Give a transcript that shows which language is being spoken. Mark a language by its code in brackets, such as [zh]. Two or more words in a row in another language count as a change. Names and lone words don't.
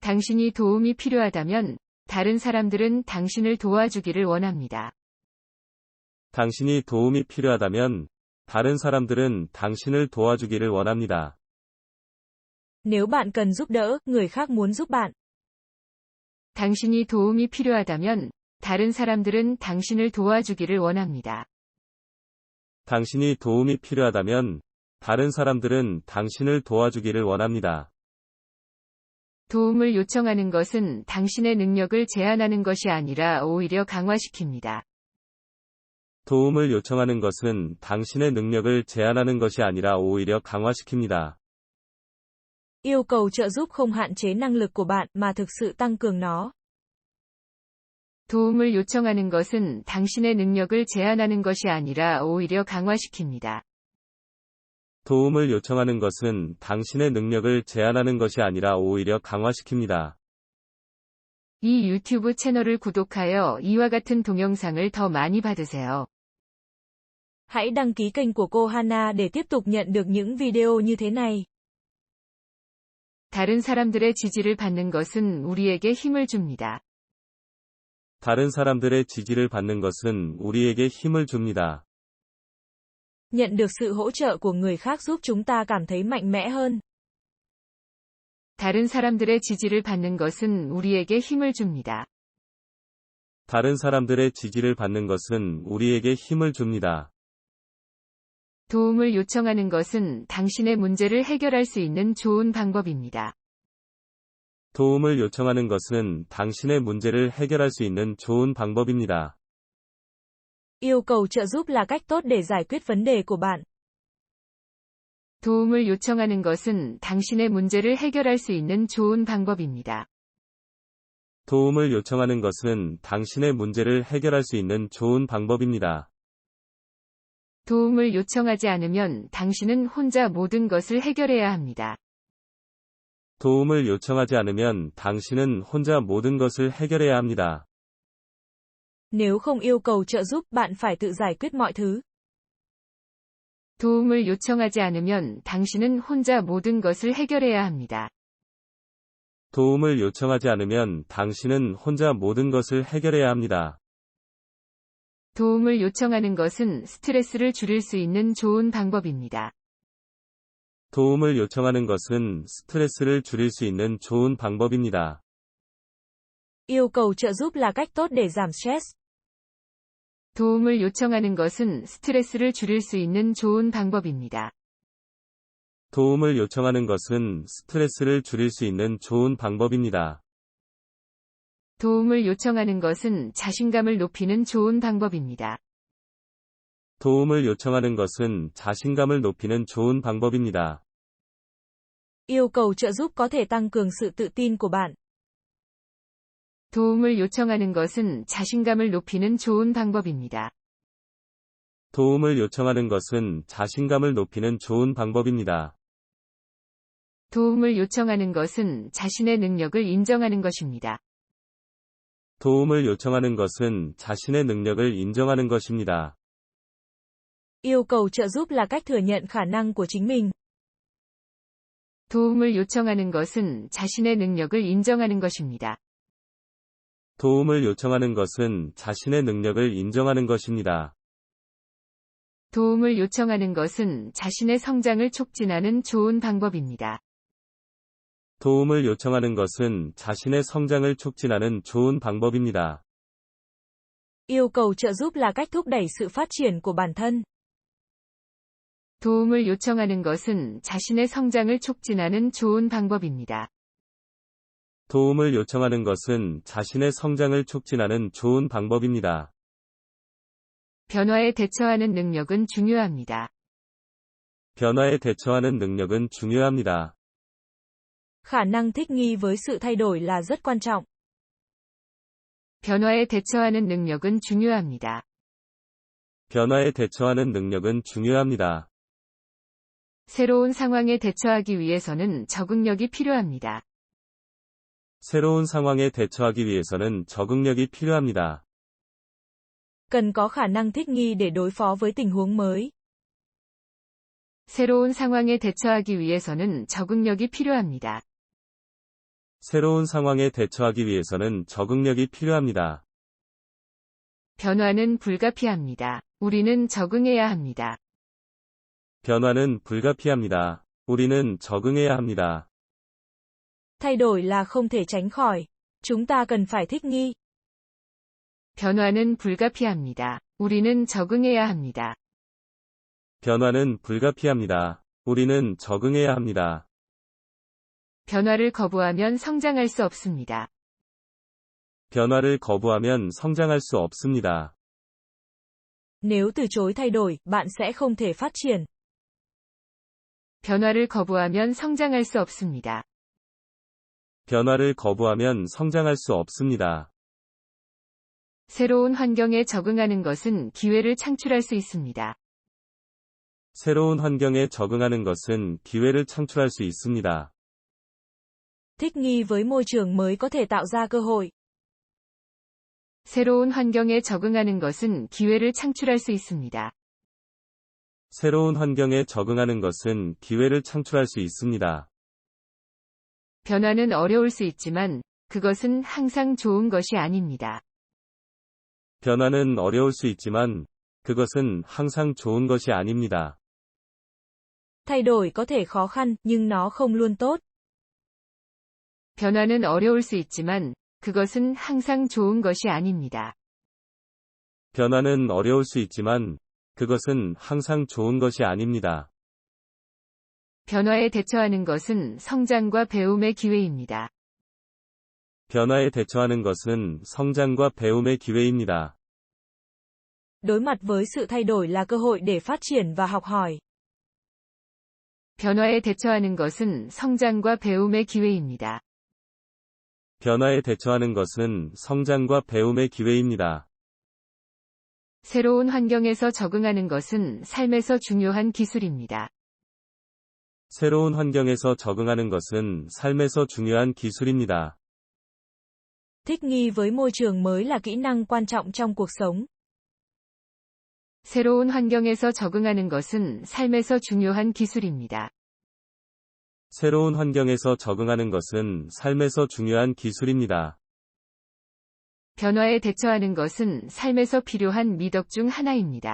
[ko] 당신이 도움이 필요하다면 다른 사람들은 당신을 도와주기를 원합니다. 당신이 도움이 필요하다면 다른 사람들은 당신을 도와주기를 원합니다. [vi] Nếu bạn cần giúp đỡ, người khác muốn giúp bạn. [ko] 당신이 도움이 필요하다면 다른 사람들은 당신을 도와주기를 원합니다. 당신이 도움이 필요하다면 다른 사람들은 당신을 도와주기를 원합니다. 도움을 요청하는 것은 당신의 능력을 제한하는 것이 아니라 오히려 강화시킵니다. 도움을 요청하는 것은 당신의 능력을 제한하는 것이 아니라 오히려 강화시킵니다. [vi] Yêu cầu trợ giúp không hạn chế năng lực của bạn mà thực sự tăng cường nó. [ko] 도움을 요청하는 것은 당신의 능력을 제한하는 것이 아니라 오히려 강화시킵니다. 도움을 요청하는 것은 당신의 능력을 제한하는 것이 아니라 오히려 강화시킵니다. 이 유튜브 채널을 구독하여 이와 같은 동영상을 더 많이 받으세요. [vi] Hãy đăng ký kênh của cô Hana để tiếp tục nhận được những video như thế này. [ko] 다른 사람들의 지지를 받는 것은 우리에게 힘을 줍니다. 다른 사람들의 지지를 받는 것은 우리에게 힘을 줍니다. [vi] Nhận được sự hỗ trợ của người khác giúp chúng ta cảm thấy mạnh mẽ hơn. [ko] 다른 사람들의 지지를 받는 것은 우리에게 힘을 줍니다. 다른 사람들의 지지를 받는 것은 우리에게 힘을 줍니다. 도움을 요청하는 것은 당신의 문제를 해결할 수 있는 좋은 방법입니다. 도움을 요청하는 것은 당신의 문제를 해결할 수 있는 좋은 방법입니다. [vi] Yêu cầu trợ giúp là cách tốt để giải quyết vấn đề của bạn. [ko] 도움을 요청하는 것은 당신의 문제를 해결할 수 있는 좋은 방법입니다. 도움을 요청하는 것은 당신의 문제를 해결할 수 있는 좋은 방법입니다. 도움을 요청하지 않으면 당신은 혼자 모든 것을 해결해야 합니다. 도움을 요청하지 않으면 당신은 혼자 모든 것을 해결해야 합니다. [vi] Nếu không yêu cầu trợ giúp, bạn phải tự giải quyết mọi thứ. [ko] 도움을 요청하지 않으면 당신은 혼자 모든 것을 해결해야 합니다. 도움을 요청하지 않으면 당신은 혼자 모든 것을 해결해야 합니다. 도움을 요청하는 것은 스트레스를 줄일 수 있는 좋은 방법입니다. 도움을 요청하는 것은 스트레스를 줄일 수 있는 좋은 방법입니다. [vi] Yêu cầu trợ giúp là cách tốt để giảm stress. [ko] 도움을 요청하는 것은 스트레스를 줄일 수 있는 좋은 방법입니다. 도움을 요청하는 것은 스트레스를 줄일 수 있는 좋은 방법입니다. 도움을 요청하는 것은 자신감을 높이는 좋은 방법입니다. 도움을 요청하는 것은 자신감을 높이는 좋은 방법입니다. [vi] Yêu cầu trợ giúp có thể tăng cường sự tự tin của bạn. [ko] 도움을 요청하는 것은 자신감을 높이는 좋은 방법입니다. 도움을 요청하는 것은 자신감을 높이는 좋은 방법입니다. 도움을 요청하는 것은 자신의 능력을 인정하는 것입니다. 도움을 요청하는 것은 자신의 능력을 인정하는 것입니다. [vi] Yêu cầu trợ giúp là cách thừa nhận khả năng của chính mình. [ko] 도움을 요청하는 것은 자신의 능력을 인정하는 것입니다. 도움을 요청하는 것은 자신의 능력을 인정하는 것입니다. 도움을 요청하는 것은 자신의 성장을 촉진하는 좋은 방법입니다. 도움을 요청하는 것은 자신의 성장을 촉진하는 좋은 방법입니다. [vi] Yêu cầu trợ giúp là cách thúc đẩy sự phát triển của bản thân. [ko] 도움을 요청하는 것은 자신의 성장을 촉진하는 좋은 방법입니다. 도움을 요청하는 것은 자신의 성장을 촉진하는 좋은 방법입니다. 변화에 대처하는 능력은 중요합니다. 변화에 대처하는 능력은 중요합니다. [vi] Khả năng thích nghi với sự thay đổi là rất quan trọng. [ko] 변화에 대처하는 능력은 중요합니다. 변화에 대처하는 능력은 중요합니다. 새로운 상황에 대처하기 위해서는 적응력이 필요합니다. 새로운 상황에 대처하기 위해서는 적응력이 필요합니다. [vi] Cần có khả năng thích nghi để đối phó với tình huống mới. [ko] 새로운 상황에 대처하기 위해서는 적응력이 필요합니다. 새로운 상황에 대처하기 위해서는 적응력이 필요합니다. 변화는 불가피합니다. 우리는 적응해야 합니다. 변화는 불가피합니다. 우리는 적응해야 합니다. [vi] Thay đổi là không thể tránh khỏi. Chúng ta cần phải thích nghi. [ko] 변화는 불가피합니다. 우리는 적응해야 합니다. 변화는 불가피합니다. 우리는 적응해야 합니다. 변화를 거부하면 성장할 수 없습니다. 변화를 거부하면 성장할 수 없습니다. [vi] Nếu từ chối thay đổi, bạn sẽ không thể phát triển. [ko] 변화를 거부하면 성장할 수 없습니다. 변화를 거부하면 성장할 수 없습니다. 새로운 환경에 적응하는 것은 기회를 창출할 수 있습니다. 새로운 환경에 적응하는 것은 기회를 창출할 수 있습니다. [vi] Thích nghi với môi trường mới có thể tạo ra cơ hội. [ko] 새로운 환경에 적응하는 것은 기회를 창출할 수 있습니다. 새로운 환경에 적응하는 것은 기회를 창출할 수 있습니다. 변화는 어려울 수 있지만 그것은 항상 좋은 것이 아닙니다. 변화는 어려울 수 있지만 그것은 항상 좋은 것이 아닙니다. [vi] Thay đổi có thể khó khăn, nhưng nó không luôn tốt. [ko] 변화는 어려울 수 있지만 그것은 항상 좋은 것이 아닙니다. 변화는 어려울 수 있지만 그것은 항상 좋은 것이 아닙니다. 변화에 대처하는 것은 성장과 배움의 기회입니다. 변화에 대처하는 것은 성장과 배움의 기회입니다. [vi] Đối mặt với sự thay đổi là cơ hội để phát triển và học hỏi. [ko] 변화에 대처하는 것은 성장과 배움의 기회입니다. 변화에 대처하는 것은 성장과 배움의 기회입니다. 새로운 환경에서 적응하는 것은 삶에서 중요한 기술입니다. 새로운 환경에서 적응하는 것은 삶에서 중요한 기술입니다. [vi] Thích nghi với môi trường mới là kỹ năng quan trọng trong cuộc sống. [ko] 새로운 환경에서 적응하는 것은 삶에서 중요한 기술입니다. 새로운 환경에서 적응하는 것은 삶에서 중요한 기술입니다. 변화에 대처하는 것은 삶에서 필요한 미덕 중 하나입니다.